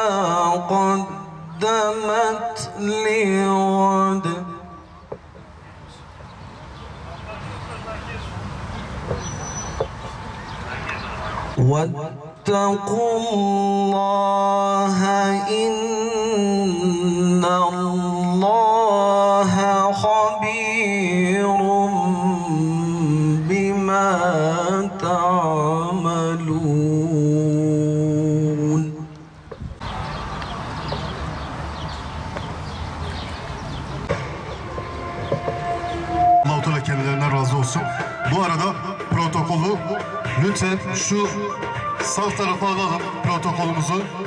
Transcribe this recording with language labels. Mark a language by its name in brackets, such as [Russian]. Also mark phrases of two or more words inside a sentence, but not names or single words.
[Arabic] قدمت لغد واتقوا الله إن الله خبير بما تعملون. [Turkish] Allah-u Teala kendilerinden razı olsun. Bu arada protokolü lütfen şu sağ tarafa alalım protokolümüzü.